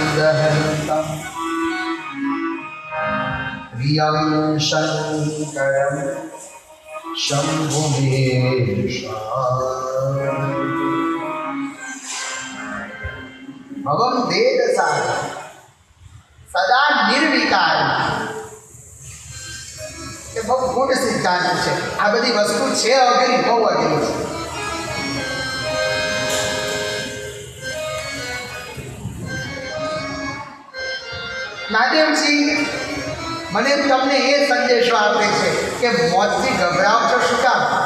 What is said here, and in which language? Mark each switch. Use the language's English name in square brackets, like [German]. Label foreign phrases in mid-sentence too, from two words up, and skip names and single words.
[Sanskrit] दहन्तं प्रियं शङ्करं शम्भुमेशाम् भवं वेदसार सदा निर्विकार [Gujarati] એ બહુ મોટો સિદ્ધાંત છે. આ બધી વસ્તુ છે અઘરી, બહુ અઘરી છે. મહાદેવજી મને તમને એ સંદેશો આપે છે કે મોતથી ગભરાવ છો શું કામ?